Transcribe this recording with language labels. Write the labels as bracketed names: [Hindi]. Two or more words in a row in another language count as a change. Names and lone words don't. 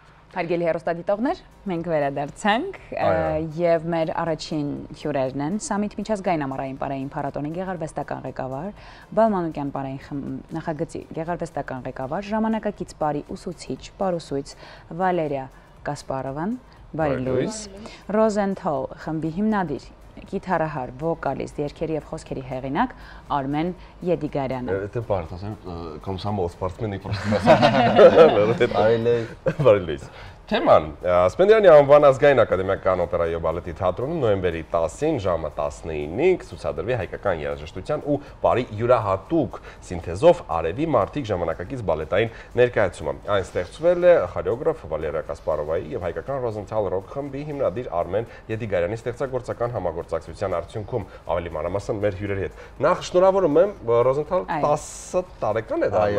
[Armenian] Հարգելի հեռուստադիտողներ, մենք վերադարձանք եւ մեր առաջին հյուրերն են Սամիթ միջազգային ամառային պարային փառատոնի գեղարվեստական ղեկավար, Բալմանուկյան պարային նախագծի գեղարվեստական ղեկավար, ժամանակակից պարի ուսուցիչ, պարուսույց Վալերիա Կասպարովան, բարի լույս, Ռոզենթալ խմբի հիմնադիր, գիտարահար, վոկալիստ, երգերի եւ խոսքերի հեղինակ Արմեն Եդիգարյանը։ [Russian] Это парта, комсомол, спортсмены просто. [Armenian] Բարի լույս։ Թեման, Սպենդիարյանի անվան ազգային ակադեմիական օպերայի եւ բալետի թատրոնում նոյեմբերի 10-ին ժամը 19-ին ցուցադրվի հայկական երաժշտության ու պարի յուրահատուկ սինթեզով արևի մարտիկ ժամանակակից բալետային ներկայացումը։ Այն ստեղծվել է խորեոգրաֆ Վալերիա Կասպարովայի եւ հայկական Ռոզենթալ ռոք խմբի հիմնադիր Արմեն Եդիգարյանի ստեղծագործական համագործակցության արդյունքում, ավելի մանրամասն մեր հյուրերի հետ։ Նախ շնորհավորում եմ, Ռոզենթալ 10 տարեկան է դառնում։